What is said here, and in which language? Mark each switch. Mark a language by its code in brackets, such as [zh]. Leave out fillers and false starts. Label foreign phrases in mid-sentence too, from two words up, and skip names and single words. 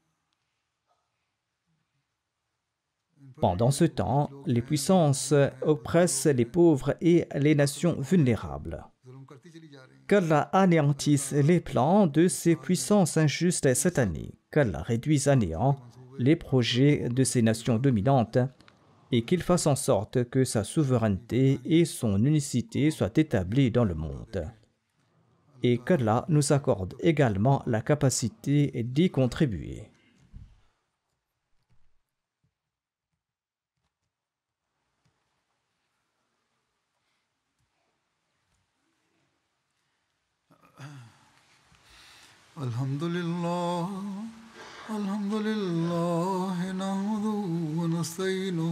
[fr] Pendant ce temps, les puissances oppressent les pauvres et les nations vulnérables. [hi] जुल्म करती चली जा रही हैं [fr] Qu'Allah anéantisse les plans de ces puissances injustes cette année, qu'Allah réduise à néant les projets de ces nations dominantes et qu'il fasse en sorte que sa souveraineté et son unicité soient établies dans le monde. Et qu'Allah nous accorde également la capacité d'y contribuer. [ar] الحمد لله نحمده ونستعينه